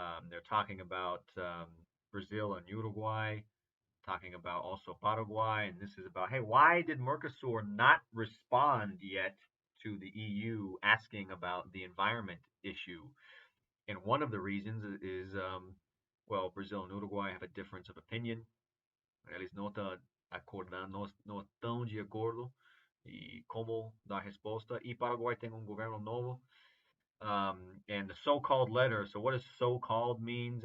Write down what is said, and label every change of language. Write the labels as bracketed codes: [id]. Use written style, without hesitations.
[en] They're talking about Brazil and Uruguay, talking about also Paraguay, and this is about, hey, why did Mercosur not respond yet to the EU asking about the environment issue? And one of the reasons is, well, Brazil and Uruguay have a difference of opinion. [pt] Eles não estão acordando, não estão de acordo e como dar resposta. E Paraguay tem governo novo. [en] And the so-called letter. So what does so-called means?